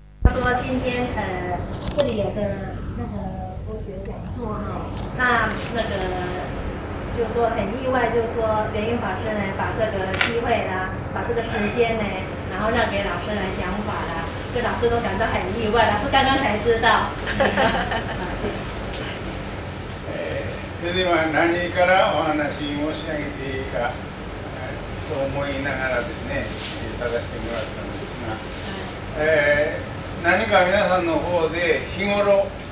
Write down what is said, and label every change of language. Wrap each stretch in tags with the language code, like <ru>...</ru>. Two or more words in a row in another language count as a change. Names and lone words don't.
<zh>说今天这里有个那个佛学讲座哈，那个就是说很意外，就是说圆云法师呢把这个机会啦，把这个时间呢，然后让给老师来讲法啦，这老师都感到很意外，老师刚刚才知道。</zh> <ja>それでは何からお話申し上げていいかと思いながらですね、立たせてもらったんですが、何か皆さんの方で日頃、</ja>